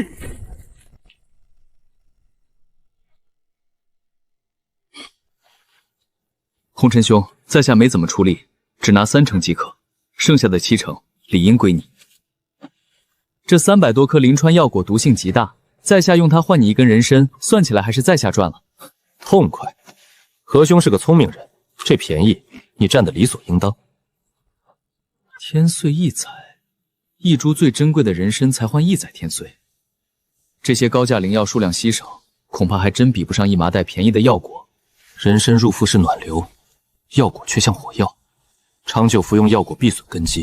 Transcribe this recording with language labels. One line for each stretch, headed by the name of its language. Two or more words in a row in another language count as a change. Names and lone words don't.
Chinese: 红尘兄，在下没怎么出力，只拿3成即可，剩下的7成理应归你。这300多顆灵川藥果毒性極大，在下用它換你1根人參，算起來還是在下賺了。痛快！何兄是個聰明人，這便宜你佔得理所應當。天穗異彩，1株最珍貴的人參才換1載天穗，這些高價靈藥數量稀少，恐怕還真比不上一麻袋便宜的藥果。人參入腹是暖流，藥果卻像火藥，長久服用藥果必損根基。